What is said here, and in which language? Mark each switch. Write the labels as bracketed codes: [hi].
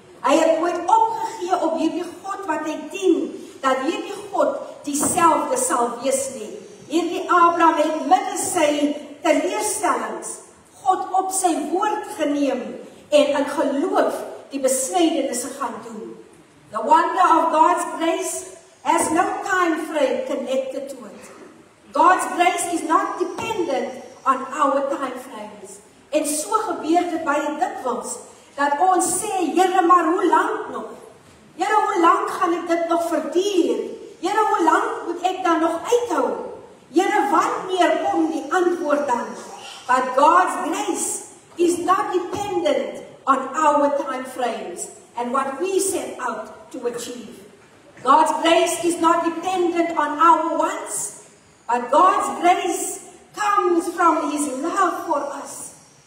[af] Hy het nooit opgegee op hierdie God wat hy dien, dat hierdie God dieselfde sal wees nie. Hierdie Abraham het midde sy teleurstellings God op sy woord geneem en in geloof die besnydenisse gaan doen. [en] The wonder of God's grace has no time frame connected to it. God's grace is not dependent on our time frames. [af] En so gebeur dit baie dikwels dat ons sê, Here, maar hoe lank nog? Here, hoe lank gaan ek dit nog verduur? Here, hoe lank moet ek dan nog uithou? Here, wanneer kom die antwoord dan? [en] But God's grace is not dependent on our time frames and what we set out to achieve. God's grace is not dependent on our wants, but God's grace comes from His love for us.